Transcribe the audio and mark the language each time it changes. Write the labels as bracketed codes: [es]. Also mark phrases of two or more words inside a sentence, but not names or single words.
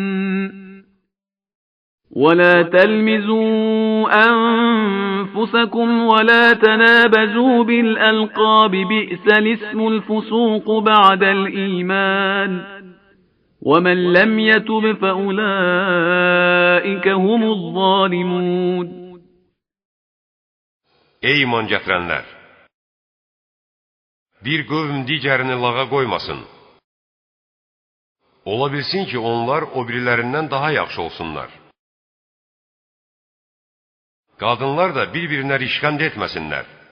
[ar] ولا تلمزوا أنفسكم ولا تنابزوا بالألقاب بئس الاسم الفسوق بعد الإيمان ومن لم يتب فأولئك هم الظالمون. [az] Ey iman gətirənlər! Bir qövm digərini lağa qoymasın. Ola bilsin ki, onlar o birilərindən daha yaxşı olsunlar. Qadınlar da bir-birinə rişqənd etməsinlər.